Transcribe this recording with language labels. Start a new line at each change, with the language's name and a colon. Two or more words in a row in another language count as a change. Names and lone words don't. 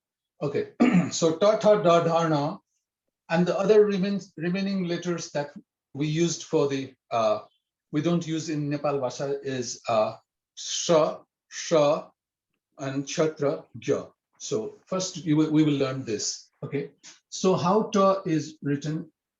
English: Okay, so ta, tha, da, dha, na, and the other remaining letters that we used for the we don't use in Nepalbhasa is sha, sha, and chatra, gya. So first we will learn this. Okay, so how ta is written?